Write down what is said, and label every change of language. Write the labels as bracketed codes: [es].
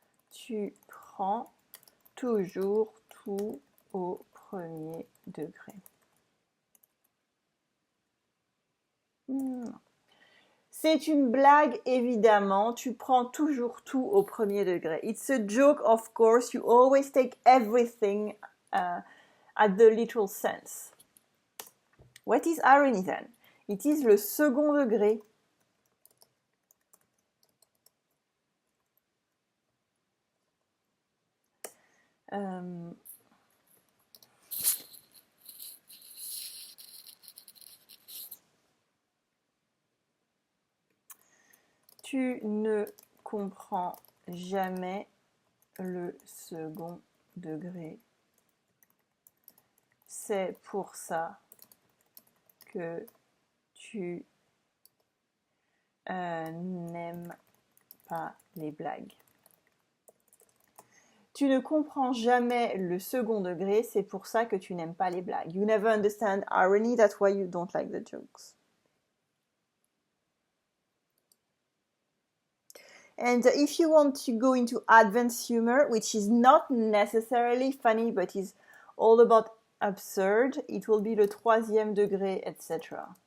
[fr] Tu prends toujours tout au premier degré. C'est une blague, évidemment. Tu prends toujours tout au premier degré. [en] It's a joke, of course. You always take everything at the literal sense. What is irony then? It is le second degré. [fr] Tu ne comprends jamais le second degré. C'est pour ça que tu n'aimes pas les blagues. Tu ne comprends jamais le second degré, c'est pour ça que tu n'aimes pas les blagues. [en] You never understand irony, that's why you don't like the jokes. And if you want to go into advanced humor, which is not necessarily funny, but is all about absurd, it will be le troisième degré, etc.